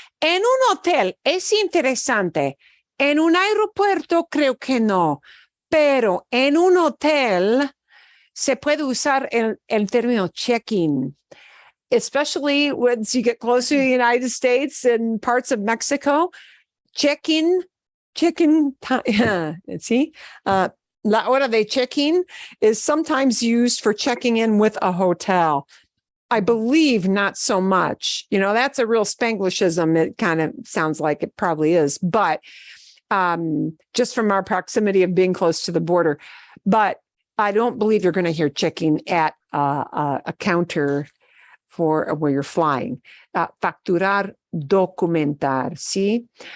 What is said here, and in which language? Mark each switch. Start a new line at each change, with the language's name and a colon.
Spanish: En un hotel es interesante. En un aeropuerto creo que no, pero en un hotel se puede usar el término check-in,
English: especially once you get closer to the United States and parts of Mexico.
Spanish: Check-in, ¿sí? La hora de
English: check-in is sometimes used for checking in with a hotel. I believe not so much. You know, that's a real Spanglishism. It kind of sounds like it probably is, but just from our proximity of being close to the border. But I don't believe you're going to hear checking at a counter for where you're flying.
Spanish: Facturar, documentar, ¿sí?